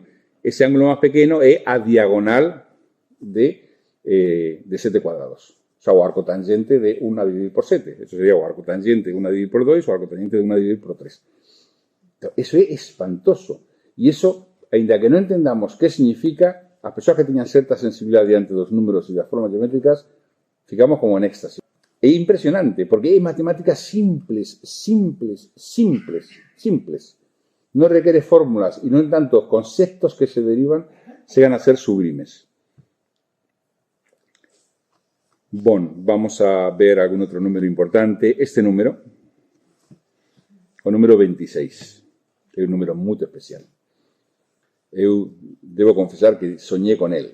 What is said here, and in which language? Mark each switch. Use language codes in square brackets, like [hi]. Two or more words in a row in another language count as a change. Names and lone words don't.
[es] Ese ángulo más pequeño es a diagonal de 7 cuadrados. O sea, [gl] o arco tangente de 1 a dividir por 7. [es] Eso sería [gl] o arco tangente de 1 a dividir por 2 o arco tangente de 1 a dividir por 3. [es] Eso es espantoso. Y eso, [gl] ainda que [es] no entendamos qué significa, [gl] as persoas que teñan certa sensibilidade diante dos números e das formas geométricas, ficamos como en éxtasis. É impresionante, porque é matemáticas simples. Non requiere fórmulas e non tanto conceptos que se derivan [es] llegan a ser [gl] sublimes. [es] Bueno, vamos a ver algún otro número importante. [gl] Este número, o número 26, é un número moi especial. Eu debo confesar que [es] soñé con él.